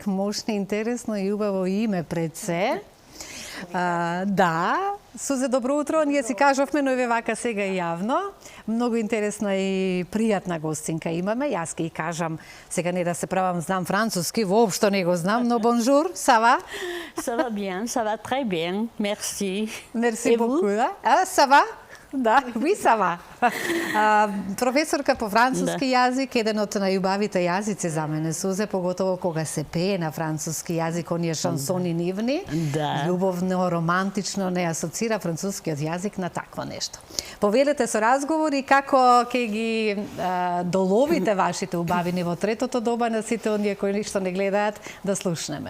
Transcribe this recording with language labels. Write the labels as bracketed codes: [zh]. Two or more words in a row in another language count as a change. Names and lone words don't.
[mk] Мощно, интересно и убаво име пред се. Да, Сузе, добро утро. Ние си кажавме, но и вака сега јавно. Многу интересна и пријатна гостинка имаме. Јас ке и кажам, сега не да се правам, знам француски, воопшто не го знам, но [fr] bonjour, ça va? Ça va bien, ça va très bien, merci. Merci beaucoup. Ça va? Да, oui, ça va. [mk] Професорка по француски јазик, еден од најубавите јазици за мене, Сузе, поготово кога се пее на француски јазик, оние шансони нивни, љубовно, романтично, не асоцира францускиот јазик на такво нешто. Повелете со разговори како ќе ги доловите вашите убавини во третото доба на сите оние кои што не гледаат, да слушнеме.